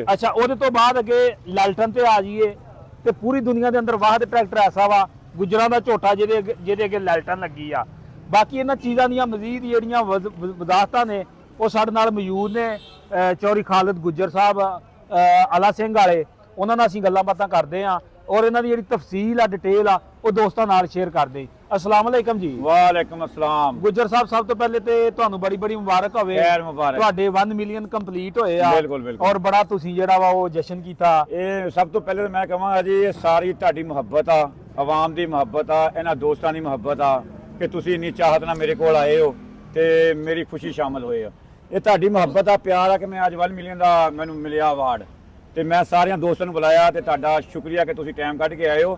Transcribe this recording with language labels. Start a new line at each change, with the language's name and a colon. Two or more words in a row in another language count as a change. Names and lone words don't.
Punjabi: ਅੱਛਾ, ਉਹਦੇ ਤੋਂ ਬਾਅਦ ਅੱਗੇ ਲਾਲਟਨ ਤੇ ਆ ਜਾਈਏ ਤੇ ਪੂਰੀ ਦੁਨੀਆ ਦੇ ਅੰਦਰ ਵਾਹਦ ਟਰੈਕਟਰ ਐਸਾ ਵਾ ਗੁੱਜਰਾਂ ਦਾ ਝੋਟਾ ਜਿਹਦੇ ਅੱਗੇ ਲਾਲਟਨ ਲੱਗੀ ਆ। ਬਾਕੀ ਇਹਨਾਂ ਚੀਜ਼ਾਂ ਦੀਆਂ ਮਜ਼ੀਦ ਜਿਹੜੀਆਂ ਵਜ਼ਾਹਤਾਂ ਨੇ ਉਹ ਸਾਡੇ ਨਾਲ ਮੌਜੂਦ ਨੇ ਚੌਧਰੀ ਖਾਲਿਦ ਗੁੱਜਰ ਸਾਹਿਬ ਆਲਾ ਸਿੰਘ ਵਾਲੇ। ਉਹਨਾਂ ਨਾਲ ਅਸੀਂ ਗੱਲਾਂ ਬਾਤਾਂ ਕਰਦੇ ਹਾਂ ਔਰ ਇਨ੍ਹਾਂ ਦੀ ਜਿਹੜੀ ਤਫ਼ਸੀਲ ਆ ਡਿਟੇਲ ਆ ਵੋ ਦੋਸਤਾਂ ਨਾਲ ਸ਼ੇਅਰ ਕਰਦੇ।
Arabic: السلام عليكم जी। وعليكم السلام.
Punjabi: ਗੁੱਜਰ ਸਾਹਬ ਸਭ ਤੋ ਪਹਿਲੇ ਤੇ ਤੁਹਾਨੂੰ ਬੜੀ ਮੁਬਾਰਕ ਹੋਵੇ। ਖ਼ੈਰ ਮੁਬਾਰਕ। तुहाडे
English: 1 million complete
Punjabi: ਹੋਏ ਆ। ਬਿਲਕੁਲ ਬਿਲਕੁਲ। ਔਰ ਬੜਾ ਤੁਸੀਂ ਜੇਹੜਾ ਵਾ ਵੋ ਜਸ਼ਨ ਕੀਤਾ। ਇਹ ਸਭ ਤੋਂ ਪਹਿਲੇ ਮੈਂ ਕਹਾਂਗਾ ਜੀ ਇਹ ਸਾਰੀ ਤੁਹਾਡੀ ਮੁਹੱਬਤ ਆ, ਆਵਾਮ ਦੀ ਮੁਹੱਬਤ ਆ, ਇਹਨਾਂ ਦੋਸਤਾਂ ਦੀ ਮੁਹੱਬਤ ਆ ਕਿ ਤੁਸੀਂ ਇੰਨੀ ਚਾਹਤ ਨਾਲ ਮੇਰੇ ਕੋਲ ਆਏ ਹੋ ਤੇ ਮੇਰੀ ਖੁਸ਼ੀ ਸ਼ਾਮਲ ਹੋਏ ਆ। ਇਹ ਤੁਹਾਡੀ ਮੁਹੱਬਤ ਆ, ਪਿਆਰ ਆ ਕਿ ਮੈਂ ਅੱਜ 1 ਮਿਲੀਅਨ ਦਾ ਮੈਨੂੰ ਮਿਲਿਆ ਅਵਾਰਡ ਤੇ ਮੈਂ ਸਾਰਿਆਂ ਦੋਸਤਾਂ ਨੂੰ ਬੁਲਾਇਆ ਤੇ ਤੁਹਾਡਾ ਸ਼ੁਕਰੀਆ ਕਿ ਤੁਸੀਂ ਟਾਈਮ ਕੱਢ ਕੇ ਆਏ ਹੋ।